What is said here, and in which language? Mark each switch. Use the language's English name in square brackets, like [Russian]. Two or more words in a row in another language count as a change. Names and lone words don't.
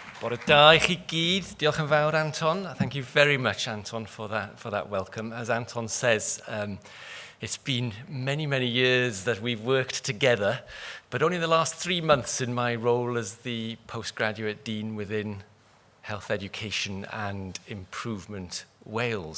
[Welsh] Bore da I chi gyd. Diolch yn fawr, Anton. [English] Thank you very much, Anton, for that welcome. As Anton says, it's been many, many years that we've worked together, but only the last 3 months in my role as the Postgraduate Dean within Health Education and Improvement Wales.